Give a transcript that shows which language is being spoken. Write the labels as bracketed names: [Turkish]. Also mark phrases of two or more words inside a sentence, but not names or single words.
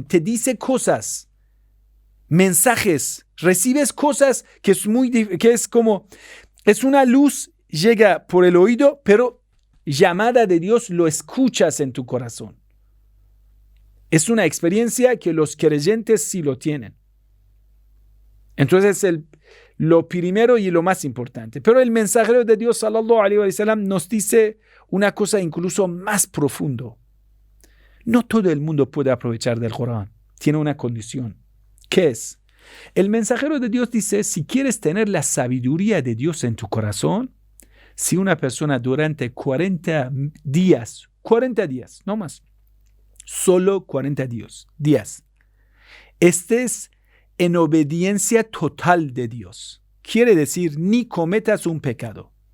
[Spanish] Te dice cosas, mensajes, recibes cosas que es una luz, llega por el oído, pero llamada de Dios lo escuchas en tu corazón. Es una experiencia que los creyentes sí lo tienen. Entonces, lo primero y lo más importante. Pero el mensajero de Dios, [Arabic] صلى الله عليه وسلم, [Spanish] nos dice una cosa incluso más profundo. No todo el mundo puede aprovechar del Corán. Tiene una condición. ¿Qué es? El mensajero de Dios dice, si quieres tener la sabiduría de Dios en tu corazón, Si una persona durante 40 días, no más, solo 40 días, estés en obediencia total de Dios, quiere decir ni cometas un pecado.